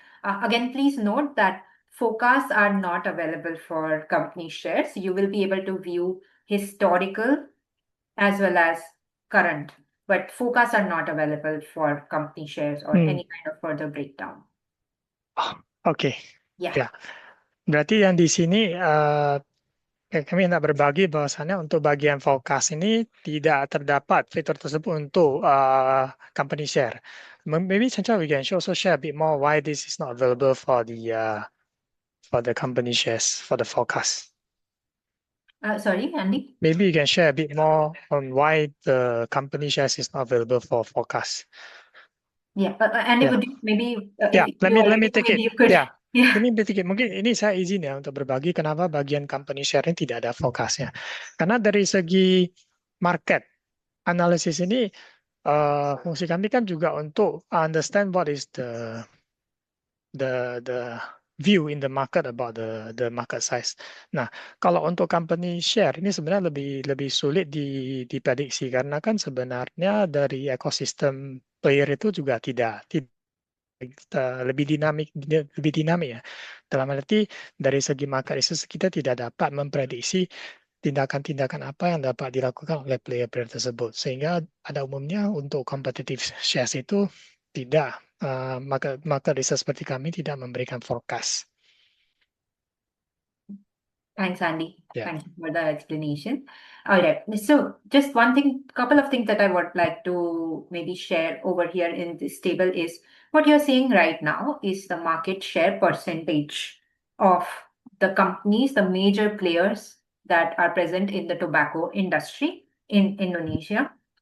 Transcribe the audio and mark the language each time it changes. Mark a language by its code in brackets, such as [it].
[en] Again, please note that forecasts are not available for company shares. You will be able to view historical as well as current, but forecasts are not available for company shares or any kind of further breakdown. Oke. Yeah. Ya. [id] Berarti yang di sini kami hendak berbagi bahwasannya untuk bagian forecast ini tidak terdapat fitur tersebut untuk company share. [en] Maybe Chancha, we can also share a bit more why this is not available for the company shares for the forecast. Sorry, Andy? Maybe you can share a bit more on why the company shares is not available for forecast. Yeah, Andy, Yeah. would you maybe Let me take it. you could. Yeah. Yeah. [id] Ini mungkin ini saya izin ya untuk berbagi kenapa bagian company share ini tidak ada forecastnya. Karena dari segi market analysis ini fungsi kami kan juga untuk [en] understand what is the view in the market about the market size. [id] Nah, kalau untuk company share ini sebenarnya lebih sulit diprediksi karena kan sebenarnya dari ekosistem player itu juga tidak lebih dinamik ya. Dalam arti dari segi market research kita tidak dapat memprediksi tindakan-tindakan apa yang dapat dilakukan oleh player-player tersebut. Sehingga pada umumnya untuk competitive shares itu tidak market research seperti kami tidak memberikan forecast. [en] Thanks, Andy. Yeah. Thank you for the explanation. All right. So just couple of things that I would like to maybe share over here in this table is what you're seeing right now is the market share percentage of the companies, the major players that are present in the tobacco industry in Indonesia.